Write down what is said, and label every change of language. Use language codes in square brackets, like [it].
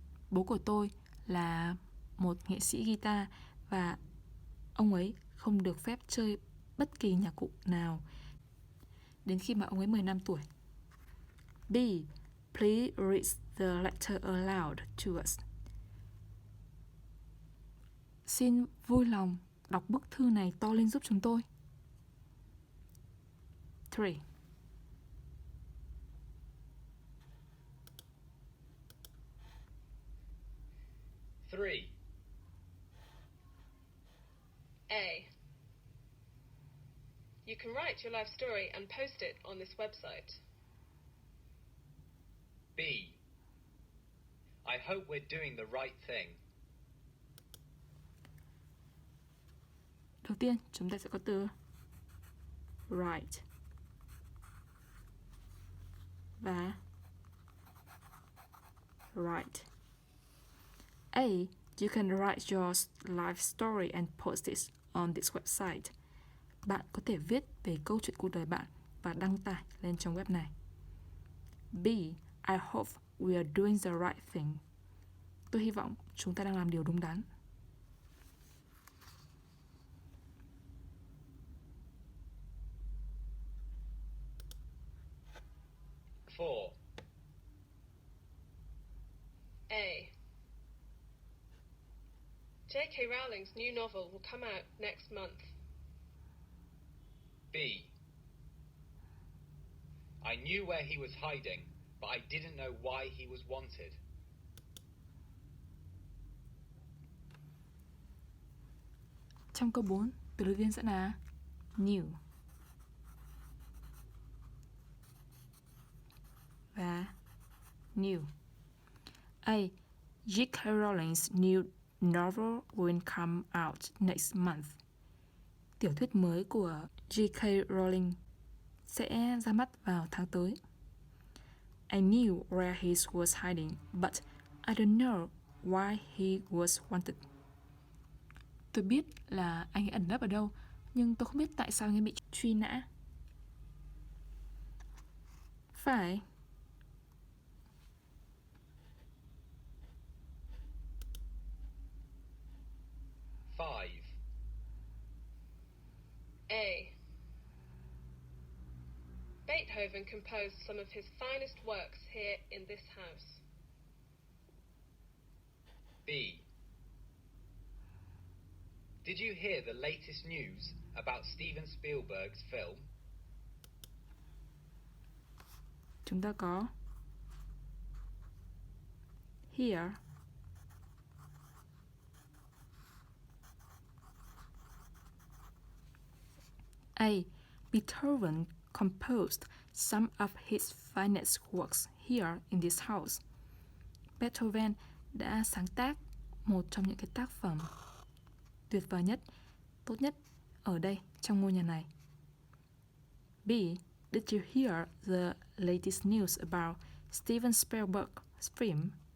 [vi] Bố của tôi là một nghệ sĩ guitar và ông ấy không được phép chơi bất kỳ nhạc cụ nào đến khi mà ông ấy 15 tuổi. B. [en] Please read the letter aloud to us. [vi] Xin vui lòng đọc bức thư này to lên giúp chúng tôi. 3. A. [en] You can write your life story and post it on this website. B. I hope we're doing the right thing. [vi] Đầu tiên, chúng ta sẽ có từ write và write. A. [en] You can write your life story and post it on this website. [vi] Bạn có thể viết về câu chuyện cuộc đời bạn và đăng tải lên trong web này. B. [en] I hope we are doing the right thing. [vi] Tôi hy vọng chúng ta đang làm điều đúng đắn. 4. A. J.K. [en] Rowling's new novel will come out next month. B. I knew where he was hiding, but I didn't know why he was wanted. [vi] Trong câu 4, từ đầu tiên sẽ là knew và new. A. J.K. [en] Rowling's new novel will come out next month. [vi] Tiểu thuyết mới của J.K. Rowling sẽ ra mắt vào tháng tới. [en] I knew where he was hiding, but I don't know why he was wanted. [vi] Tôi biết là anh ấy ẩn nấp ở đâu, nhưng tôi không biết tại sao anh ấy bị truy nã. Phải. A. [en] Beethoven composed some of his finest works here in this house. B. Did you hear the latest news about Steven Spielberg's film? [vi] Chúng ta có here A. [en] Beethoven composed some of his finest works here in this house. [vi] Beethoven đã sáng tác một trong những cái tác phẩm tuyệt vời nhất, tốt nhất ở đây, trong ngôi nhà này. B. [en] Did you hear the latest news about Steven Spielberg's film?